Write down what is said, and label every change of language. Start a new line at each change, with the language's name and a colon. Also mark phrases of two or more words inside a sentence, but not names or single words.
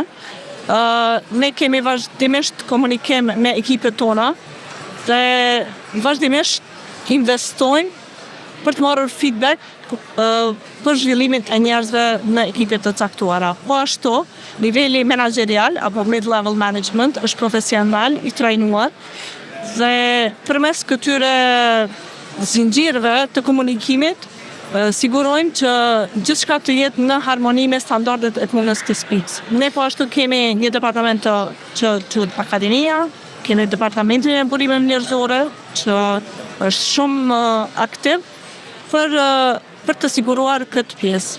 Albanian: Ne kemi vazhdimisht komunikim me ekipet tona dhe vazhdimisht investojmë për të marrë feedback për zhvillimin e njerëzve në ekipet të caktuara. Po ashtu, niveli menaxherial apo
English: mid-level management
Albanian: është profesional i trajnuar dhe përmes këtyre zinxhirëve të komunikimit sigurojmë që gjithçka të jetë në harmoni me standardet e punës të Speaks. Ne po ashtu kemi një departament që quhet Akademia, kemi departamentin e burimeve njerëzore që është shumë aktiv për të siguruar këtë pjesë.